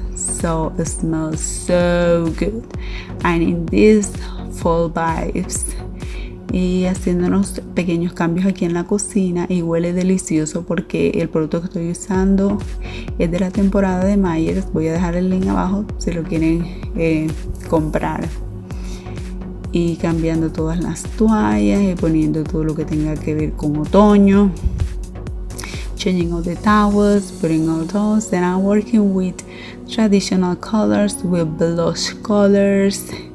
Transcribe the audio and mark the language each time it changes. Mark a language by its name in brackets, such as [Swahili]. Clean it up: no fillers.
[English] So it smells so good, and in this fall vibes. [Spanish] Y haciendo unos pequeños cambios aquí en la cocina, y huele delicioso porque el producto que estoy usando es de la temporada de Myers. Voy a dejar el link abajo si lo quieren comprar. Y cambiando todas las toallas y poniendo todo lo que tenga que ver con otoño. [English] Changing all the towels, putting all those. And I'm working with traditional colors, with blush colors.